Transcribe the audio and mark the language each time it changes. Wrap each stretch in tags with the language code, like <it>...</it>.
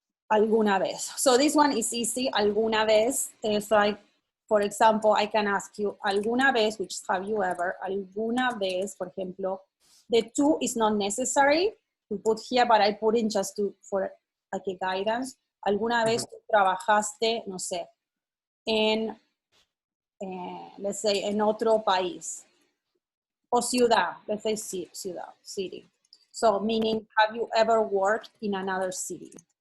<es>Alguna vez.</es> <en>So this one is easy. Alguna vez is like, for example, I can ask you, alguna vez, which is have you ever,</en> <es>alguna vez, por ejemplo,</es> <en>the two is not necessary to put here, but I put in just for like a guidance.</en> <es>Alguna vez tú trabajaste, no sé, en,</es> <en>let's say,</en> <es>en otro país. O ciudad,</es> <en>let's say ciudad, city. So meaning, have you ever worked in another city?</en>